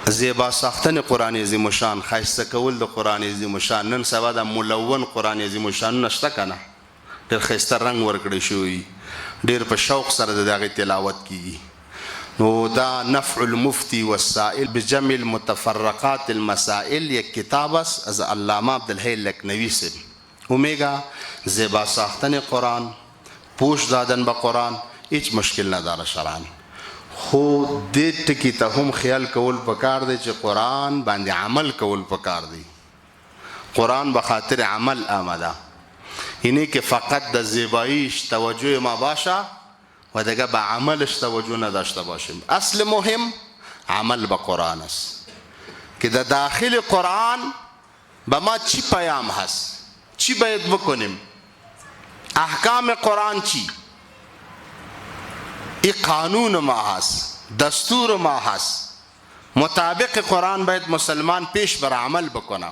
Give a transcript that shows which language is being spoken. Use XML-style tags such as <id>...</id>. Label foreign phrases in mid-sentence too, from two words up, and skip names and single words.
<fa>زیبا ساختن قرآن عظیم الشان،</fa> <ps>ښایسته کول د قرآن عظیم الشان. نن سبا د ملون قرآن عظیم الشان نشته که نه، ډېر ښایسته رنګ ورکړی شوی، ډېر په شوق سره د هغې تلاوت کیږي. نو دا</ps> <fa>نفع المفتی والسائل بجمع المتفرقات المسائل یک کتاب است از علامه عبدالحی لکنوی سے. اومیگا زیبا ساختن قرآن، پوش دادن به قرآن هیچ مشکل نداره شرعاً،</fa> <ps>خو دې ټکي ته هم خیال کول پکار دی چې قرآن باندې عمل کول پکار دی.</ps> <fa>قرآن به خاطر عمل آمده، اینه که فقط د زیباییش توجه ما باشه و دیگه به عملش توجه نداشته باشیم. اصل مهم عمل به قرآن است که در داخل قرآن به ما چی پیام هست، چی باید بکنیم، احکام قرآن چی، ای قانون ما هست، دستور ما هست، مطابق قرآن باید مسلمان پیش بر عمل بکنه.</fa>